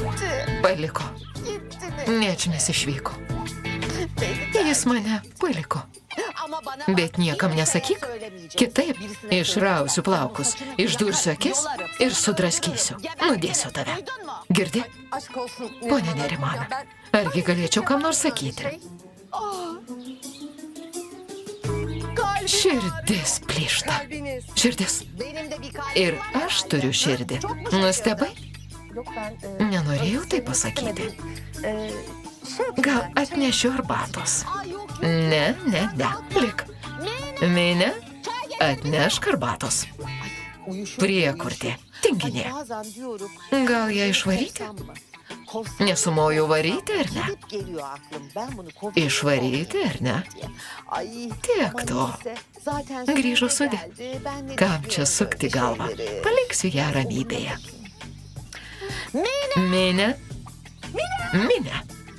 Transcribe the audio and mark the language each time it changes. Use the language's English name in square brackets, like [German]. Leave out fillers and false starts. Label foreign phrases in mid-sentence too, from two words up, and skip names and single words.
[Lithuanian] Paliko. [Turkish] Gitti. [Lithuanian] Nedžmis išvyko. [Turkish] Beni [Lithuanian] Jis mane paliko. [Turkish] Ama bana [Lithuanian] Bet [Turkish] bak, [Lithuanian] niekam [Turkish] kimseye [Lithuanian] nesakyk. [Turkish] söylemeyeceksin. [Lithuanian] Kitaip [Turkish] Birisine [Lithuanian] išrausiu [Turkish] söyleyeceksin. [Lithuanian] plaukus, [Turkish] Saçını [Lithuanian] išdursiu akis [Turkish] yolarım. [Lithuanian] ir sudraskysiu. Nudėsiu tave. [Turkish] Duydun mu? Girdi? Aşk olsun. [Lithuanian] Pone Nerimana, argi galėčiau kam nors sakyti? Širdis plyšta. [Turkish] Kalbiniz. [Lithuanian] Širdis. [Turkish] Benim de bir kalbim [Lithuanian] Ir [Turkish] var. [Lithuanian] aš turiu širdį. [Turkish] Çok mu şey [Lithuanian] Nustebai? [Turkish] Yok ben... [Lithuanian] Nenorėjau tai [Turkish] öyle [Lithuanian] pasakyti. [Turkish] istemedim. Şey [Lithuanian] Gal [Turkish] yapayım ben. [Lithuanian] atnešiu arbatos? [Turkish] Ay yok yok. [Lithuanian] Ne, lik. Mine, atnešk arbatos. [Turkish] Uyuşuk, [Lithuanian] Priekurtė. Tinginė. [Turkish] Ay, bazen diyorum. [Lithuanian] Gal ją išvaryti? [Turkish] kovsam mı? Kovsam mı? [Lithuanian] Nesumoju varyti ar ne? [Turkish] Gidip geliyor aklım. Ben bunu kovsam [Lithuanian] Išvaryti ar ne? [Turkish] diye. Ay, [Lithuanian] Tiek [Turkish] ama [Lithuanian] to. [Turkish] neyse, zaten [Lithuanian] Grįžo [Turkish] sonuna [Lithuanian] sudė. [Turkish] geldi. Ben ne [Lithuanian] Kam čia [Turkish] düşünüyorum [Lithuanian] sukti [Turkish] böyle [Lithuanian] galvą? [Turkish] şeyleri? [Lithuanian] Paliksiu ją ramybėje. [Turkish] Mine, Mine. Mine.